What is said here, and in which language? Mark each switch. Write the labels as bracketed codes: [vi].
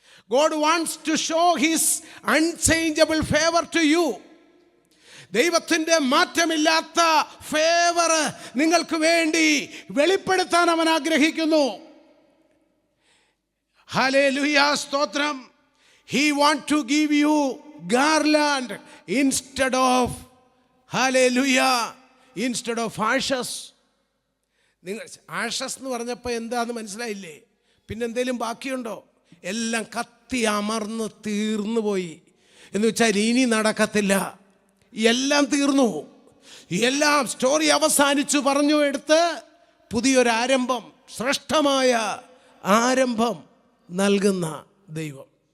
[en] God wants to show his unchangeable favor to you. [ml] ദൈവത്തിൻ്റെ മാറ്റമില്ലാത്ത favour നിങ്ങൾക്ക് വേണ്ടി വെളിപ്പെടുത്താൻ അവൻ ആഗ്രഹിക്കുന്നു. ഹല്ലേലൂയ, സ്തോത്രം. [en] He want to give you garland instead of, hallelujah, instead of ashes. [ml] നിങ്ങൾ ആഷസ് എന്ന് പറഞ്ഞപ്പോൾ എന്താന്ന് മനസ്സിലായില്ലേ? പിന്നെന്തേലും ബാക്കിയുണ്ടോ? എല്ലാം കത്തി അമർന്ന് തീർന്നു പോയി എന്ന് വെച്ചാൽ ഇനി നടക്കത്തില്ല, എല്ലാം തീർന്നു, എല്ലാം സ്റ്റോറി അവസാനിച്ചു പറഞ്ഞു എടുത്ത് പുതിയൊരാരംഭം, ശ്രേഷ്ഠമായ ആരംഭം നൽകുന്ന ദൈവം.